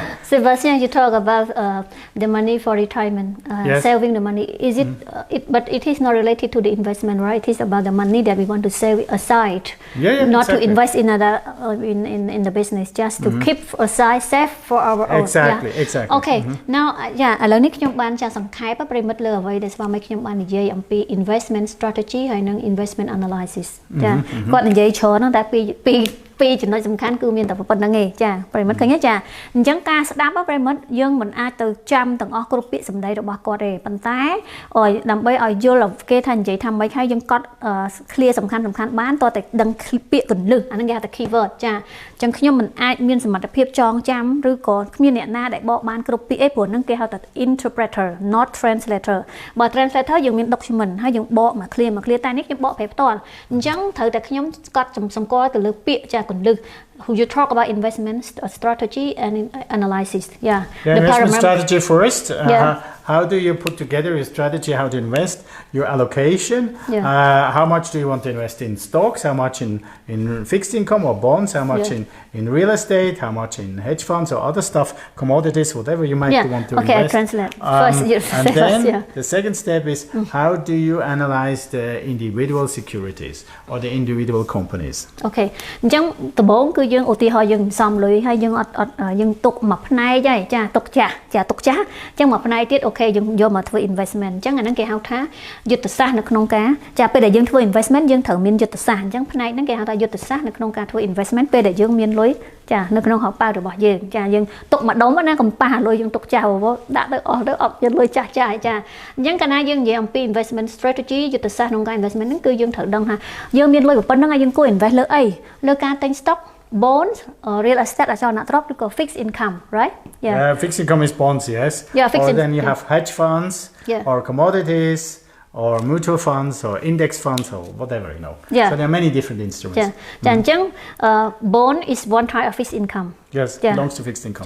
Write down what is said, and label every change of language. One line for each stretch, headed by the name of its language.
English: Sebastian, you talk about the money for retirement, saving the money. Is but it is not related to the investment, right? It is about the money that we want to save aside, not to invest in other in the business, just to keep aside, save for our own. Exactly. Okay.
Khmer: Now ឥឡូវនេះខ្ញុំបានចាសង្ខេបប្រិមិត្តលើអ្វីដែលស្វាមីខ្ញុំបាននិយាយអំពី investment strategy ហើយនិង investment analysis ចាគាត់និយាយច្រើនហ្នឹងតែពី ពីចំណុចសំខាន់គឺមានតែប៉ុណ្្នឹងឯងចាប្រិមិត្តឃើញទេចាអញ្ចឹងការស្ដាប់ប្រិមិត្តយើងមិនអាចទៅចាំទាំងអស់គ្រប់ពាក្យសម្ដីរបស់គាត់ទេប៉ុន្តែ ដើម្បីឲ្យយល់គេថានិយាយថាម៉េចហើយយើងកត់ clear សំខាន់បានតើតែដឹងពាក្យកន្លឹះអាហ្នឹងគេហៅថា keyword ចាអញ្ចឹងខ្ញុំមិនអាចមានសមត្ថភាពចងចាំឬក៏គ្មានអ្នកណាដែលបកបានគ្រប់ពាក្យឯងព្រោះហ្នឹងគេហៅថា
English: interpreter not translator
Khmer: បើ translator យើងមាន document ហើយយើងបកមក clear តែនេះខ្ញុំបកប្រែផ្ទាល់អញ្ចឹងត្រូវតែខ្ញុំកត់សម្គាល់ទៅលើពាក្យចាកន្លឹះ
English: you talk about investment strategy and analysis the investment strategy first how do you put together your strategy how to invest your allocation how much do you want to invest in stocks how much in fixed income or bonds how much in real estate how much in hedge funds or other stuff commodities whatever you might want to invest I translate first and then the second step is how do you analyze the individual securities or the individual companies
Khmer: okay អញ្ចឹងដំបូងគឺយើងឧទាហរណ៍យើងសំលុយហើយយើងអត់យើងទុកមួយផ្នែកហើយចាទុកចាស់អញ្ចឹងមួយផ្នែកទៀតអូខេយើងយកមកធ្វើ investment អញ្ចឹងអាហ្នឹងគេហៅថា យុទ្ធសាស្ត្រនៅក្នុងការចាពេលដែលយើងធ្វើ investment យើងត្រូវមានយុទ្ធសាស្ត្រអញ្ចឹងផ្នែកហ្នឹងគេហៅថាយុទ្ធសាស្ត្រនៅក្នុងការធ្វើ investment ពេលដែលយើងមានលុយចានៅក្នុងហោប៉ៅរបស់យើងចាយើងទុកម្ដុំណាកុំប៉ះលុយយើងទុកចាស់ដាក់ទៅអស់ទៅអត់យកលុយចាស់ចាចាអញ្ចឹងកាលណាយើងនិយាយអំពី investment strategy យុទ្ធសាស្ត្រក្នុងការ investment ហ្នឹងគឺយើងត្រូវដឹងថាយើងមានលុយប៉ុណ្្នឹងហើយយើងគួរ invest លើអីលើការទិញ
English: stock bonds or real estate
Khmer: អចលនទ្រព្យឬក៏
English: fixed income right fixed income is bonds yes or then you have hedge funds or commodities or mutual funds or index funds or whatever you know so there are many different instruments ចាអញ្ចឹង bond is one type of fixed income yes belongs to fixed income